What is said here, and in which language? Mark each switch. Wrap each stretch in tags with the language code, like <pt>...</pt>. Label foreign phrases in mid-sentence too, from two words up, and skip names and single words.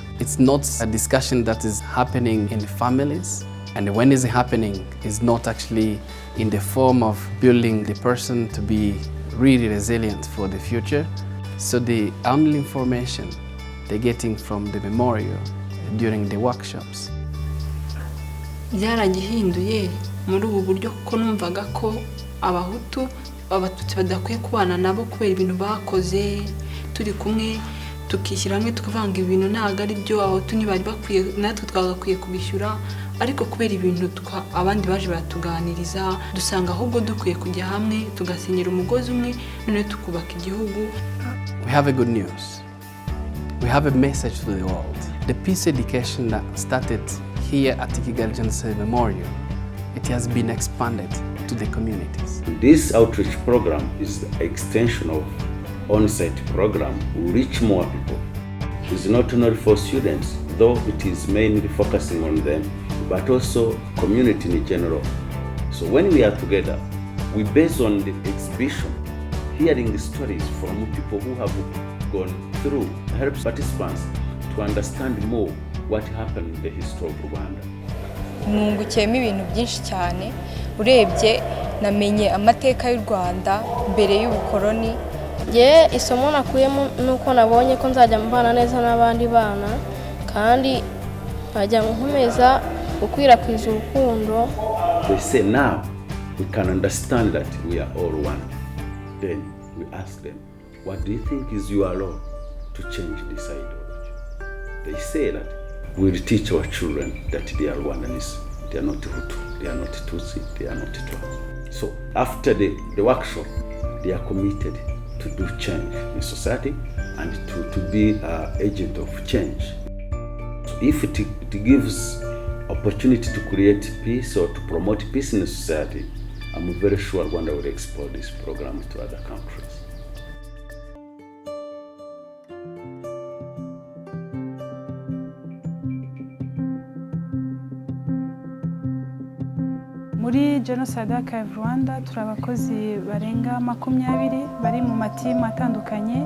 <en>It's not a discussion that is happening in families. And when it's happening, it's not actually in the form of building the person to be really resilient for the future. So the only information they're getting from the memorial during the workshops.</en> <rw>Byaragihinduye muri ubu buryo kuko numvaga ko abahutu abatutsi badakwiye kubana nabo kubera ibintu bakoze turi kumwe tukishyira hamwe tukavanga ibintu ntago ari byo abahutu ntibari bakwiye natwe twagakwiye kubishyura ariko kubera ibintu abandi baje baratuganiriza dusanga ahubwo dukwiye kujya hamwe tugasenyera umugozi umwe none tukubaka igihugu.</rw> <en>We have a good news. We have a message to the world. The peace education that started here at Kigali Genocide Memorial, it has been expanded to the communities. This outreach program is the extension of on-site program to reach more people. It's not only for students, though it is mainly focusing on them, but also community in general. So when we are together, we base on the exhibition, hearing the stories from people who have gone through, helps participants to understand more what happened in the history of Rwanda.</en> <rw>Mwungukiyemo ibintu byinshi cyane urebye namenye amateka y'u Rwanda mbere y'ubukoloni. Isomo nakuyemo nuko nabonye ko nzajya mbana neza n'abandi bana kandi nkajya nkomeza gukwirakwiza urukundo.</rw> <en>They say now we can understand that we are all one. Then we ask them, what do you think is your role to change this ideology? They say that we will teach our children that they are Rwandans, they are not Hutu, they are not Tutsi, they are not Twa. So after the workshop, they are committed to do change in society and to be an agent of change. So if it gives opportunity to create peace or to promote peace in society, I'm very sure Rwanda will export this program to other countries.</en> <rw>Muri Genocide Archive Rwanda turi abakozi barenga 20 bari mu matimu atandukanye.</rw>